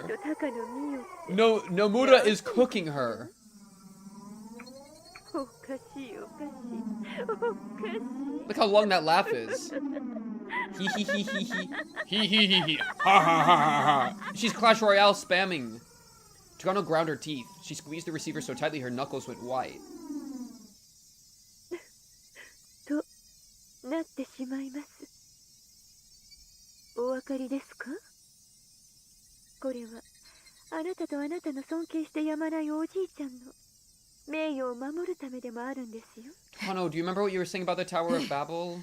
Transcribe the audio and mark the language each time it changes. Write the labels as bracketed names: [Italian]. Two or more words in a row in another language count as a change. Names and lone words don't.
[English] No, Nomura is cooking her. Look how long that laugh is. Hee hee hee hee hee. Hee hee hee hee. Ha ha ha ha ha. She's Clash Royale spamming. Takano ground her teeth. She squeezed the receiver so tightly her knuckles went white. Takano, do you remember what you were saying about the Tower of Babel?